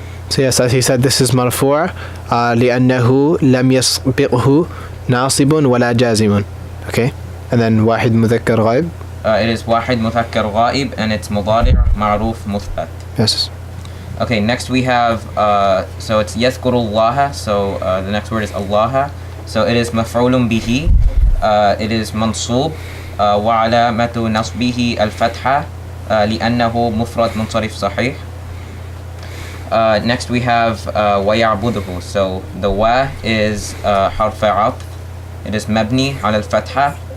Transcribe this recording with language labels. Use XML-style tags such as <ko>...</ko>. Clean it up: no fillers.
<ar>So yes, as he said, this is مرفوع لأنه لم يسبقه ناصب ولا جازم.</ar> <en>Okay, and then واحد مذكر غائب.</en> <ar>It is واحد مذكر غائب, and it's مضارع معروف مثبت.</ar> <en>Yes. Okay, next we have, so it's يذكر الله, so the next word is Allah.</en> <ar>So it is مفعول به, it is منصوب, وعلامة نصبه الفتحة, لأنه مفرد منصرف صحيح.</ar> <en>Next we have ويعبده, so the wa is حرف عطف, it is مبني على الفتحة.</en>